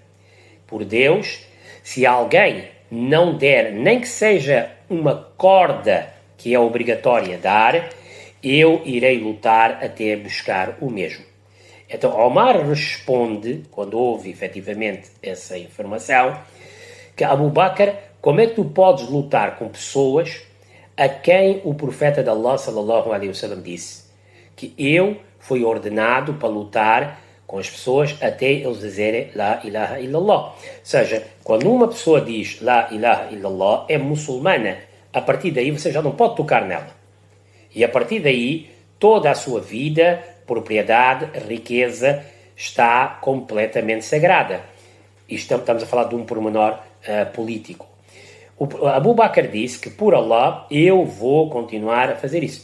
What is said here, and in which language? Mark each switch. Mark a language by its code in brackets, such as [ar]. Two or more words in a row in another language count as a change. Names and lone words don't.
[pt] Por Deus, se alguém não der, nem que seja uma corda que é obrigatória dar, eu irei lutar até buscar o mesmo. Então Omar responde, quando houve efetivamente essa informação, que Abu Bakr, como é que tu podes lutar com pessoas a quem o profeta de Allah [ar] صلى الله عليه وسلم [pt] disse que eu fui ordenado para lutar com as pessoas até eles dizerem [ar] لا إله إلا الله. [pt] Ou seja, quando uma pessoa diz [ar] لا إله إلا الله, [pt] é muçulmana. A partir daí você já não pode tocar nela. E a partir daí, toda a sua vida, propriedade, riqueza, está completamente sagrada. E estamos a falar de um pormenor político. O Abu Bakr disse que, por Allah, eu vou continuar a fazer isso.